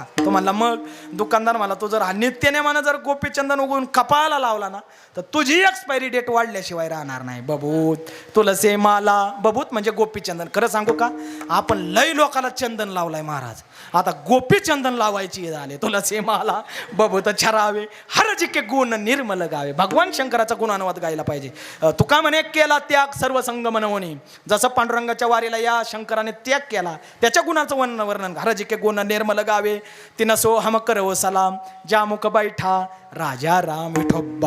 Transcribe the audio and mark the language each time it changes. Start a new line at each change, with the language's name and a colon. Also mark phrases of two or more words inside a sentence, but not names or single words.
Marathi: तो म्हणला मग. दुकानदार म्हणला तू जर नित्याने म्हणा जर गोपीचंदन उगवून कपाळाला लावला ना तर तुझी एक्सपायरी डेट वाढल्याशिवाय राहणार नाही. बबूत, तुलसी माला. बबूत म्हणजे गोपीचंदन. खरं सांगू का, आपण लय लोकाला चंदन लावलाय महाराज. आता गोपीचंदन लावायची झाले
Hindi: तुलसी माला बबूत छरावे हर जिके गुण निर्मल गावे.
Marathi: भगवान शंकराचा गुणानुवाद गायला पाहिजे. तुका म्हणे केला त्याग सर्व संग मनवणी. जसं पांडुरंगाच्या वारीला या शंकराने त्याग केला त्याच्या गुणाचं वर्णन
Hindi: हर जिके गुण निर्मल गावे. तिनं सो हम करव सलाम ज्या मुख बैठा राजा राम विठोबा.